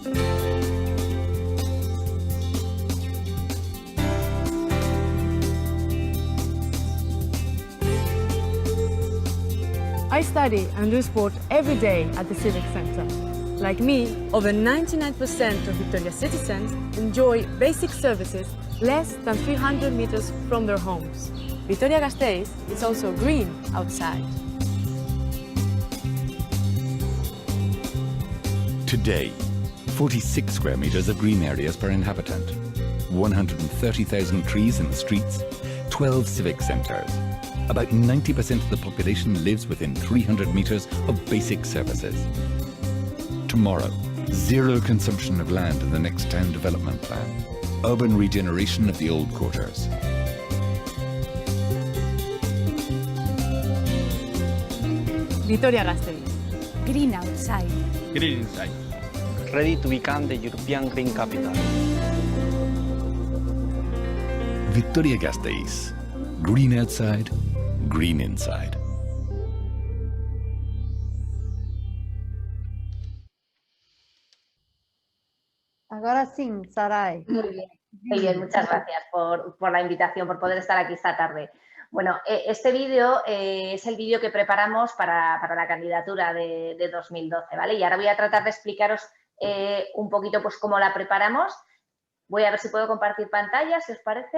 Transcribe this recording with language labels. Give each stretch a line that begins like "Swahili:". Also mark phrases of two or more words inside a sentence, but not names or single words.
English: I study and do sport every day at the Civic Center. Like me, over 99% of Vitoria citizens enjoy basic services less than 300 meters from their homes. Vitoria-Gasteiz is also green outside. Today, 46 square meters of green areas per inhabitant, 130,000 trees in the streets, 12 civic centres. About 90% of the population lives within 300 meters of basic services. Tomorrow, zero consumption of land in the next town development plan. Urban regeneration of the old quarters. Vitoria-Gasteiz. Green outside. Green inside. Ready to become the European Green Capital. Vitoria-Gasteiz. Green outside, green inside.
Portuguese: Agora sim, Sarai.
Spanish: Muy bien, muchas gracias por la invitación, por poder estar aquí esta tarde. Bueno, este vídeo es el vídeo que preparamos para la candidatura de 2012, ¿vale? Y ahora voy a tratar de explicaros un poquito pues cómo la preparamos. Voy a ver si puedo compartir pantalla, si os parece.